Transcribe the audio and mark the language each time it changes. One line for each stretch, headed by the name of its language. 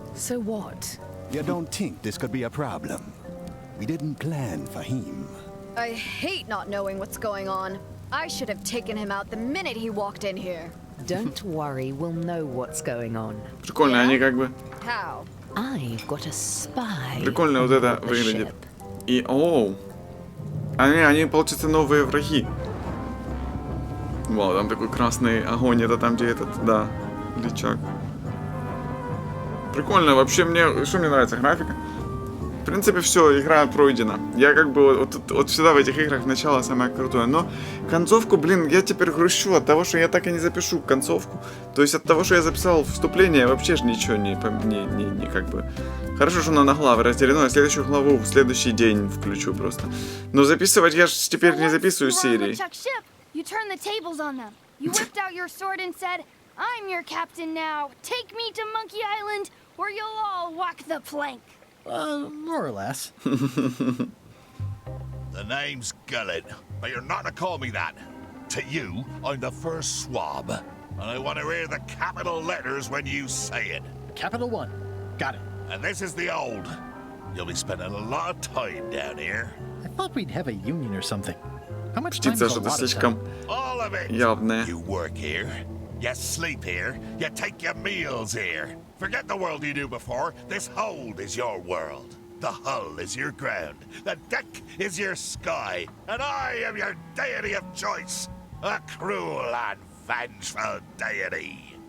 English: So what? You don't think this could be a problem? We didn't plan for him. I hate not knowing what's going on. I should have taken him out the minute he walked in here. Don't worry, we'll know what's going on.
Russian: Прикольно, они как бы...
English: How? I've got a spy.
Russian: Прикольно вот это выглядит. И, оу. Они, получается, новые враги. Вау, там такой красный огонь, это там, где этот, да, личак. Прикольно, вообще что мне нравится, графика. В принципе, все, игра пройдена. Я как бы вот всегда в этих играх начало самое крутое. Но концовку, блин, я теперь грущу от того, что я так и не запишу концовку. То есть от того, что я записал вступление, вообще же ничего не как бы... Хорошо, что оно на главы разделено, я следующую главу в следующий день включу просто. Но записывать я же теперь не записываю серии.
English: You turned the tables on them. You whipped out your sword and said, "I'm your captain now. Take me to Monkey Island, or you'll all walk the plank." More or less. The name's Gullet, but you're not to call me that. To you, I'm the first swab, and I want to hear the capital letters when you say it. Capital 1. Got it. And this is the old. You'll be spending a lot of time down here. I thought we'd have a union or something. How much time is
Russian: Птица что-то слишком явная.
English: You work here, you sleep here, you take your meals here. Forget the world you knew before. This hold is your world. The hull is your ground. The deck is your sky. And I am your deity of choice. A cruel and vengeful deity.